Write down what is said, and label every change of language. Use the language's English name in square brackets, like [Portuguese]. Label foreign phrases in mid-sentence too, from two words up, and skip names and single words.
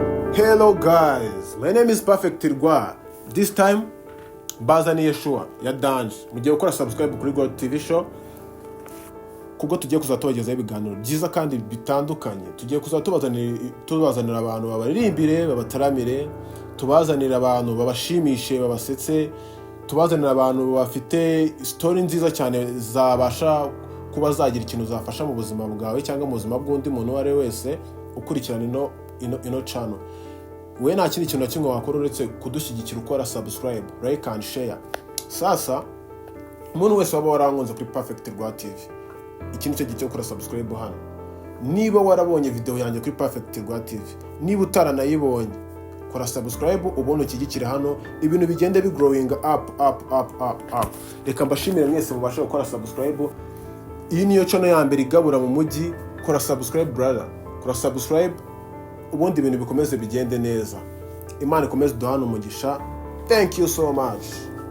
[English] Hello guys, my name is Perfect Rwa. This time [Kinyarwanda] bazaniye show ya Danje. Mugiye gukora subscribe kuri God TV show kuko tugiye kuzatubagezaho ibiganiro byiza kandi bitandukanye. Tugiye tubazanira abantu babaririmbire, babataramire, tubazanira abantu babashimishe, babasetse, tubazanira abantu bafite story nziza cyane zabasha kuba zagira ikintu zafasha mu buzima bwawe cyangwa mu buzima bw'undi muntu wari wese ukurikirana ino channel. We nta kindi kintu kimwe wakora uretse kudushyigikira ukora subscribe, [English] like and share. [Kinyarwanda] Sasa umuntu wese waba warankunze kuri Perfect Rwa TV, ikintu cyo gice ukora subscribe hano. Niba warabonye video yanjye kuri Perfect Rwa TV, niba utaranayibonye, kora subscribe ubone ukigikira hano, ibintu bigende [English] growing up. [Kinyarwanda] Reka mbashimire mwese mubasha gukora subscribe. Iyi niyo channel ya mbere igabura mu mujyi. Kora subscribe brother, kora subscribe ubundi ibintu bikomeze bigende neza. Imana ikomeze duhana umugisha. [English] Thank you so much.